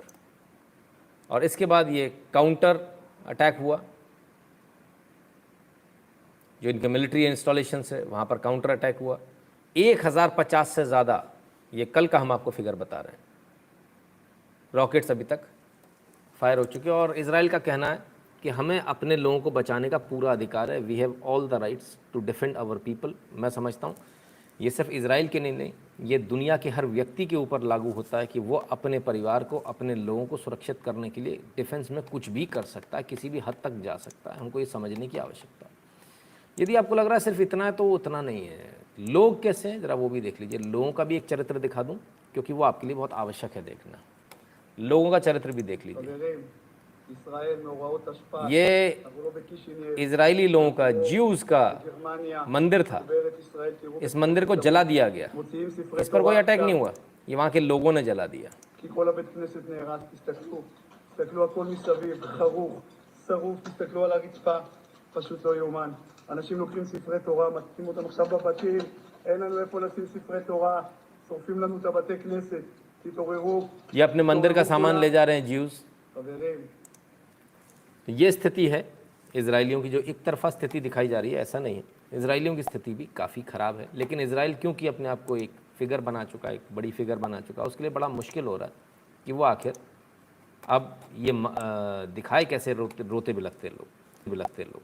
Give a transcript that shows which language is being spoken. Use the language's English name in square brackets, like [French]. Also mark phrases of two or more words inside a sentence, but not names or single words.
[Hindi] और इसके बाद ये [English] counter attack [Hindi] हुआ, जो इनके [English] military installations [Hindi] है वहाँ पर [English] counter attack [Hindi] हुआ। 1050 से ज़्यादा, ये कल का हम आपको फिगर बता रहे हैं, रॉकेट्स अभी तक फायर हो चुके हैं। और इजराइल का कहना है कि हमें अपने लोगों को बचाने का पूरा अधिकार है, [English] We have all the rights to defend our people. [Hindi] मैं समझता हूँ ये सिर्फ इजराइल के नहीं, ये दुनिया के हर व्यक्ति के ऊपर लागू होता है कि वो अपने परिवार को, अपने लोगों को सुरक्षित करने के लिए डिफेंस में कुछ भी कर सकता है, किसी भी हद तक जा सकता है। हमको ये समझने की आवश्यकता है। यदि आपको लग रहा है सिर्फ इतना है तो उतना नहीं है। लोग कैसे हैं ज़रा वो भी देख लीजिए। लोगों का भी एक चरित्र दिखा दूं, क्योंकि वो आपके लिए बहुत आवश्यक है देखना। लोगों का चरित्र भी देख लीजिए। ये इजरायली लोगों का, ज्यूज़ का मंदिर था, इस मंदिर को जला दिया गया, इस पर कोई अटैक नहीं हुआ, ये वहाँ के लोगों ने जला दिया। [Hebrew] פשוט לא יאומן. אנשים לוקחים ספרי תורה, מתקים אותם עכשיו בבתים, אין לנו איפה לשים ספרי תורה, שורפים לנו את הבתי כנסת, תתעוררו. [Hindi] ये अपने मंदिर का सामान ले जा रहे हैं ज्यूज़। [Hebrew] חברים, [Hindi] तो ये स्थिति है इजराइलियों की, जो एक तरफा स्थिति दिखाई जा रही है, ऐसा नहीं है। इजराइलियों की स्थिति भी काफ़ी ख़राब है, लेकिन इजराइल क्योंकि अपने आप को एक फिगर बना चुका है, एक बड़ी फिगर बना चुका है, उसके लिए बड़ा मुश्किल हो रहा है कि वो आखिर अब ये दिखाए कैसे रोते बिलखते लोग।